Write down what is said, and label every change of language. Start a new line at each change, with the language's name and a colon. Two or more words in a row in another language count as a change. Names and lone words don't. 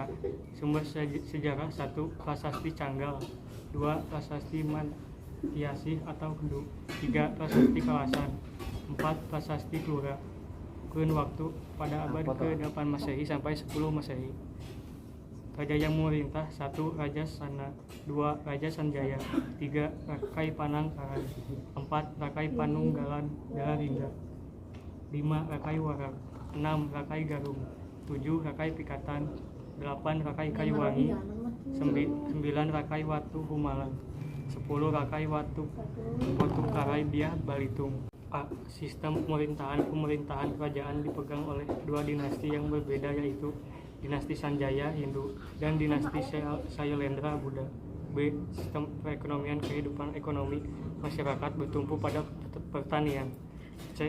Indonesian: Sumber sejarah 1. Prasasti Canggal. 2. Prasasti Mantiasih atau Kedu. 3. Prasasti Kalasan. 4. Prasasti Tura. Kurun waktu pada abad ke-8 Masehi sampai 10 Masehi. Raja yang memerintah 1. Raja Sana. 2. Raja Sanjaya. 3. Rakai Panangkaran. 4. Rakai Panunggalan Daharingga. 5. Rakai Warak. 6. Rakai Garung. 7. Rakai Pikatan. 8. Rakai Kayuwangi. 9. Rakai Watu Humalang. 10. Rakai Watu Karai Biah Balitung. A. Sistem pemerintahan kerajaan dipegang oleh dua dinasti yang berbeda, yaitu Dinasti Sanjaya Hindu dan Dinasti Sailendra Buddha. B. Sistem perekonomian. Kehidupan ekonomi masyarakat bertumpu pada pertanian. C.